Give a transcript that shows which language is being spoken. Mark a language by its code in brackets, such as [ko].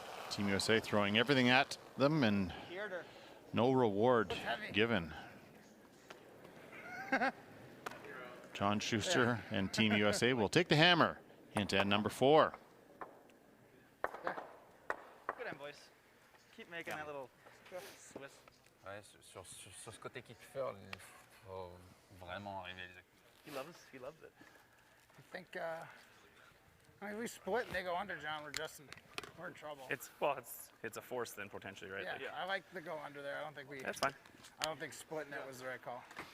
[en] Team USA throwing everything at them and no reward given. John Schuster and Team USA will take the hammer into end number 4. Good end, boys. Keep making that little Swiss. [fr] Ouais, sur ce côté kick-fer, il faut vraiment arriver à les [en] He loves it. I think, I mean, we split and they go under, John. We're in trouble. It's a force then potentially, right? Yeah, I like the go under there. That's fine. I don't think splitting it was the right call.